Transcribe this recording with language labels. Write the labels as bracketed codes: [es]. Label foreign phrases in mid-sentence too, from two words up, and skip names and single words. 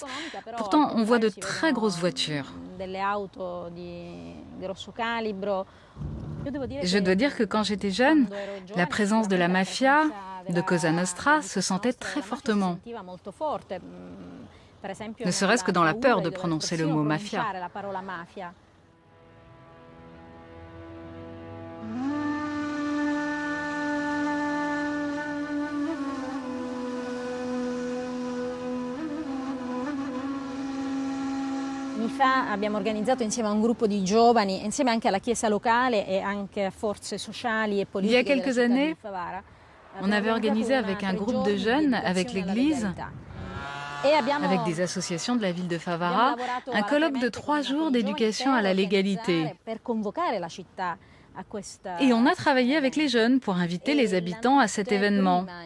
[fr] Pourtant, on voit de très grosses voitures. Je dois dire que quand j'étais jeune, la présence de la mafia, de Cosa Nostra, se sentait très fortement. Ne serait-ce que dans la peur de prononcer le mot mafia. [it] Abbiamo organizzato insieme a un gruppo di giovani, insieme anche alla chiesa locale e anche a forze sociali e [fr] politiche. Il y a quelques [it] della [fr] années, [it] città di Favara, [fr] on avait organisé avec un groupe de jeunes, avec l'Église, avec des associations de la ville de Favara, un colloque de 3 jours d'éducation à la légalité. Et on a travaillé avec les jeunes pour inviter les habitants à cet événement.